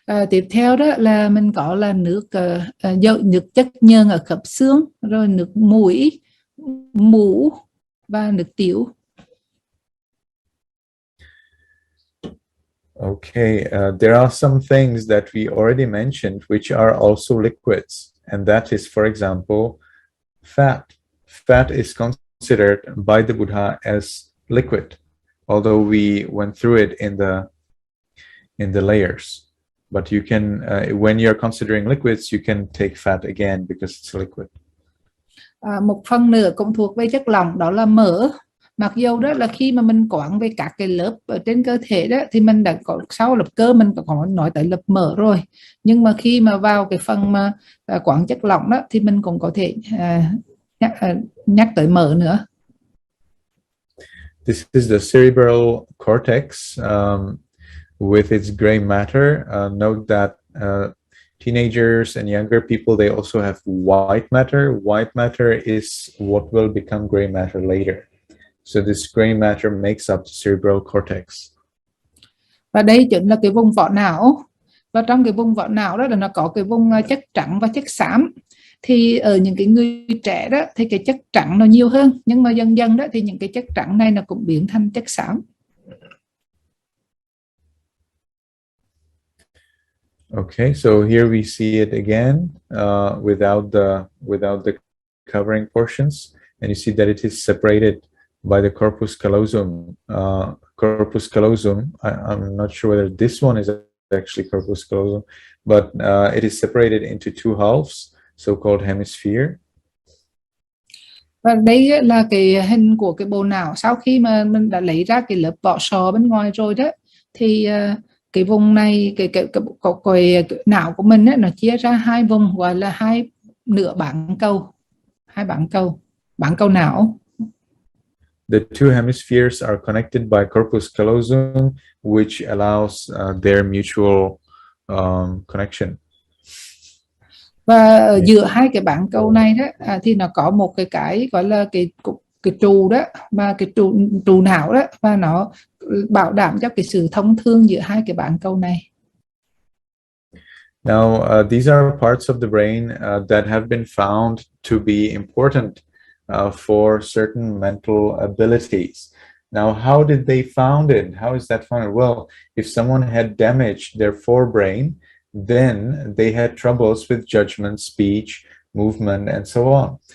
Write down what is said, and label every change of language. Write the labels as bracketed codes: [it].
[vi] Tiếp theo đó là mình có là nước nước chất nhờn ở khớp xương, rồi nước mũi, mũ và nước tiểu. [en] Okay, there are some things that we already mentioned which are also liquids, and that is, for example, fat. Fat is considered by the Buddha as liquid, although we went through it in the layers. But you can, when you're considering liquids, you can take fat again because it's liquid. [vi] Một phần nữa cũng thuộc về chất lỏng, đó là mỡ. Mặc dù đó là khi mà mình quán về các cái lớp ở trên cơ thể đó thì mình đã có sau lớp cơ mình có nói tới lớp mỡ rồi, nhưng mà khi mà vào cái phần mà quán chất lỏng đó thì mình cũng có thể nhắc tới mỡ nữa. [en] This is the cerebral cortex with its gray matter. Note that teenagers and younger people, they also have white matter. White matter is what will become gray matter later. So this gray matter makes up the cerebral cortex. [vi] Và đây chính là cái vùng vỏ não. Và trong cái vùng vỏ não đó là nó có cái vùng chất trắng và chất xám. Thì ở những cái người trẻ đó thì cái chất trắng nó nhiều hơn, nhưng mà dần dần đó thì những cái chất trắng này nó cũng biến thành chất xám. [en] Okay, so here we see it again without the covering portions, and you see that it is separated by the corpus callosum. Corpus callosum, I'm not sure whether this one is actually corpus callosum, but it is separated into two halves, so-called hemisphere. [vi] Và đây là cái hình của cái bộ não sau khi mà mình đã lấy ra cái lớp vỏ sò bên ngoài rồi đó, thì cái vùng này cái não của mình ấy, nó chia ra hai vùng gọi là hai nửa bán cầu não. [en] The two hemispheres are connected by corpus callosum, which allows their mutual connection. [vi] Và ở giữa hai cái bán cầu này đó thì nó có một cái gọi là cái trụ đó, và cái trụ não đó, và nó bảo đảm cho cái sự thông thương giữa hai cái bán cầu này. [en] Now, these are parts of the brain that have been found to be important for certain mental abilities. Now, how did they found it? How is that found? Well, if someone had damaged their forebrain, then they had troubles with judgment, speech, movement, and so on.